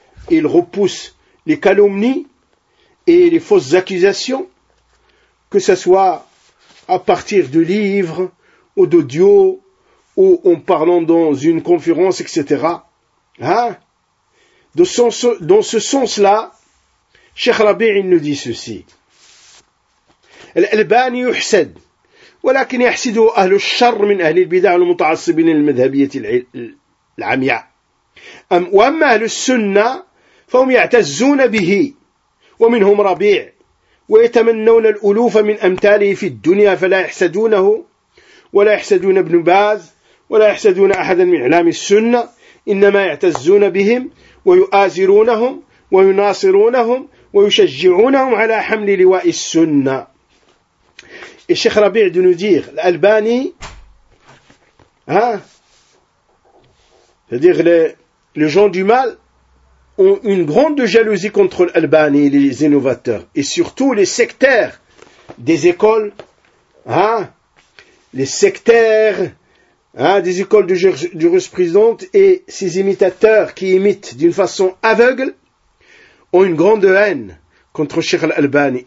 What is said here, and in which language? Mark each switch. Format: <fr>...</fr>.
<fr>Ils repoussent les calomnies et les fausses accusations. Que ce soit à partir de livres ou d'audio ou en parlant dans une conférence, etc. Dans ce sens-là, Cheikh Rabi' il nous dit ceci.</fr> <ar>الألباني يحسد ولكن يحسده أهل الشر من أهل البدع المتعصبين المذهبية العمياء وأما أهل السنة فهم يعتزون به ومنهم ربيع ويتمنون الألوف من أمثاله في الدنيا فلا يحسدونه ولا يحسدون ابن باز ولا يحسدون أحدا من إعلام السنة إنما يعتزون بهم ويؤازرونهم ويناصرونهم ويشجعونهم على حمل لواء السنة.</ar> <fr>Et Cheikh Rabi' de nous dire, l'Albani, c'est-à-dire les gens du mal, ont une grande jalousie contre l'Albani, les innovateurs, et surtout les sectaires des écoles, les sectaires des écoles de jurisprudence et ces imitateurs qui imitent d'une façon aveugle, ont une grande haine contre Cheikh l'Albani.</fr>